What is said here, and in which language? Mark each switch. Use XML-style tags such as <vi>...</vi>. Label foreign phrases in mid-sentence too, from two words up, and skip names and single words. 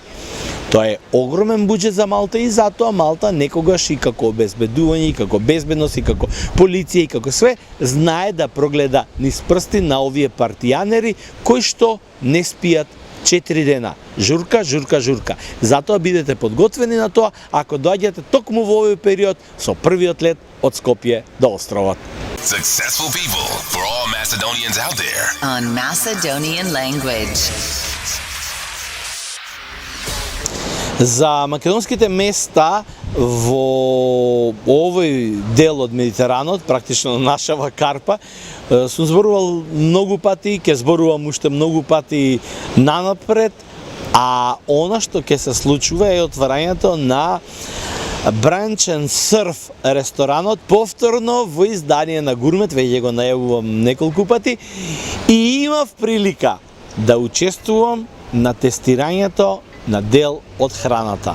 <mk>Тоа е огромен буџет за Малта и затоа Малта некогаш и како обезбедување, и како безбедност, и како полиција, и како све, знае да прогледа низ прсти на овие партијанери кои што не спијат 4 дена. Журка. Затоа бидете подготвени на тоа ако доаѓате токму во овој период со првиот лет од Скопје до островот.</mk> <en>Successful people for all Macedonians out there. On Macedonian language.</en> <mk>За македонските места во овој дел од Медитеранот, практично нашава карпа, сум зборувал многу пати, ќе зборувам уште многу пати нанапред, а она што ќе се случува е отварањето на Brunch and Surf ресторанот повторно во издание на Гурмет, веќе го најавувам неколку пати и имав прилика да учествувам на тестирањето на дел од храната.</mk>